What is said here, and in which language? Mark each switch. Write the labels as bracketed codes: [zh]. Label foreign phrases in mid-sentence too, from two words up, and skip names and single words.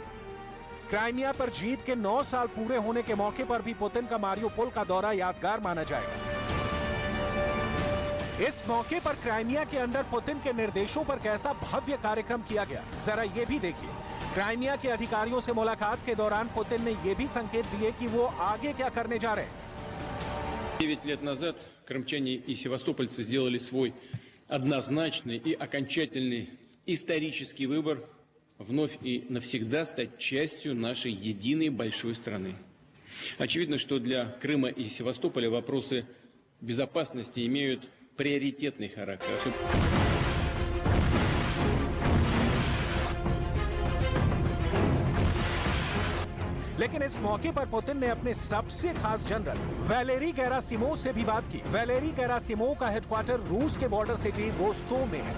[hi] क्राइमिया पर जीत के 9 साल पूरे होने के मौके पर भी पुतिन का मारियोपोल का दौरा यादगार माना जाएगा। इस मौके पर क्राइमिया के अंदर पुतिन के निर्देशों पर कैसा भव्य कार्यक्रम किया गया, जरा ये भी देखिए। क्राइमिया के अधिकारियों से मुलाकात के दौरान पुतिन ने ये भी संकेत दिए कि वो आगे क्या करने जा रहे हैं। [ru] 9 лет назад крымчане и севастопольцы сделали свой однозначный и окончательный исторический выбор вновь и навсегда стать частью нашей единой большой страны. Очевидно, что для Крыма и Севастополя вопросы безопасности имеют приоритетный характер. [hi] लेकिन इस मौके पर पुतिन ने अपने सबसे खास जनरल वैलेरी गेरासिमोव से भी बात की। वैलेरी गेरासिमोव का हेडक्वार्टर रूस के [en] border city [hi] रोस्तोव में है।